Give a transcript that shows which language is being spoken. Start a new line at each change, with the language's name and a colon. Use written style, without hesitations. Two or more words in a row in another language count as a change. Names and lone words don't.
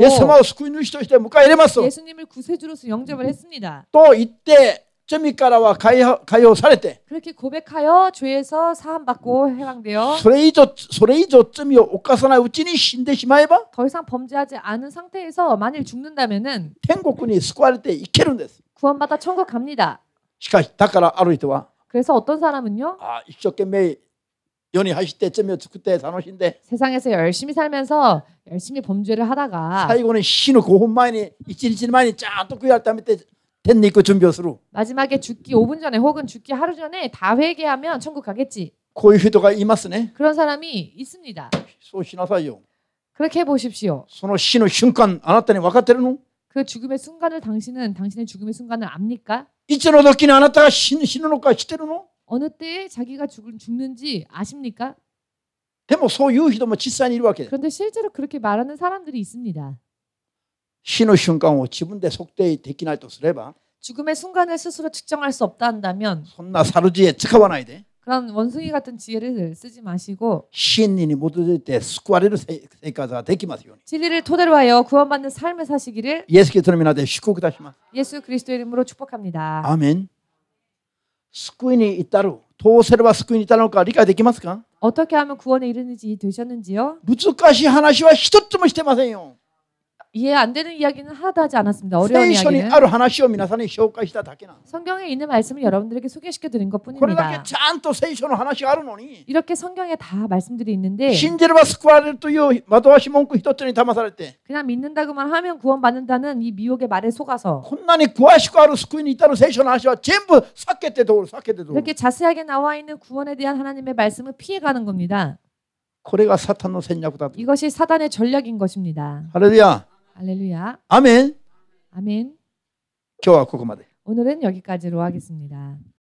Japanese: イエス様を救い主として迎え入れますと
Korean: 예수님을 구세주로서 영접을 했습니다.
Japanese: 言って罪からは解放されて
Korean: 그렇게 고백하여 죄에서 사함받고 해방되어
Japanese: それ以上罪を犯さないうちに死んでしまえば
Korean: 더 이상 범죄하지 않은 상태에서 만일 죽는다면은
Japanese: 天国に救われていけるんです。
Korean: 구원받아 천국 갑니다.
Japanese: しかしだからある人は
Korean: 그래서 어떤 사람은요,
Japanese: 一生懸命世に走って罪を作って楽しんで
Korean: 세상에서 열심히 살면서 열심히 범죄를 하다가
Japanese: 最後に死ぬ5分前に1日前にちゃんと悔い改めて天に行く準備をする
Korean: 마지막에 죽기 5분 전에 혹은 죽기 하루 전에 다 회개하면 천국 가겠지.
Japanese: こういう人がいますね。
Korean: 그런 사람이 있습니다.
Japanese: そうしなさいよ。
Korean: 그렇게 해보십시오.
Japanese: その死の瞬間あなたに分かってるの？
Korean: 그 죽음의 순간을 당신은 당신의 죽음의 순간을 압니까?
Japanese: いつの時にあなたが死ぬのか知ってるの？
Korean: 어느 때에 자기가 죽는지 아십니까?
Japanese: でもそういう人も実際にいるわけです。
Korean: 그런데 실제로 그렇게 말하는 사람들이 있습니다.
Japanese: 死の瞬間を自分で測定できないとすれば、
Korean: 죽음의 순간을 스스로 측정할 수 없다 한다면
Japanese: そんな猿知恵使わないで、
Korean: 그런 원숭이 같은 지혜를 쓰지 마시고
Japanese: 真理に基づいて救われる生活ができますように。
Korean: 진리를 토대로 하여 구원받는 삶을 사시기를
Japanese: イエス・キリストの皆で祝福いたします。
Korean: 예수 그리스도의 이름으로 축복합니다.
Japanese: アーメン。救いに至る、どうすれば救いに至るのか理解できますか？
Korean: 어떻게 하면 구원에 이르는지 되셨는지요?
Japanese: 難しい話は一つもしてませんよ。
Korean: 이해 안 되는 이야기는 하나도 하지 않았습니다. 어려운
Japanese: 聖書に
Korean: 이야기는
Japanese: ある話を皆さんに紹介しただけなんです。
Korean: 성경에 있는 말씀을 여러분들에게 소개시켜 드린
Japanese: これだ
Korean: 것뿐입니다.
Japanese: けちゃんと聖書の話があるのに、
Korean: 이렇게 성경에 다 말씀들이 있는데
Japanese: 信じれば救われるという惑わし文句一つに騙されて、
Korean: 그냥 믿는다고만 하면 구원받는다는 이 미혹의 말에 속아서
Japanese: こんなに詳しくある救いに至る聖書の話は全部避けて通る、避けて通る。
Korean: 이렇게 자세하게 나와 있는 구원에 대한 하나님의 말씀을 피해가는 겁니다.
Japanese: これがサタンの戦略だと。
Korean: 이것이 사단의 전략인 것입니다.
Japanese: ハレルヤ。
Korean: 할렐루야.
Japanese: アメン。
Korean: 아멘.
Japanese: 今日はここまで。
Korean: 오늘은 여기까지로 하겠습니다.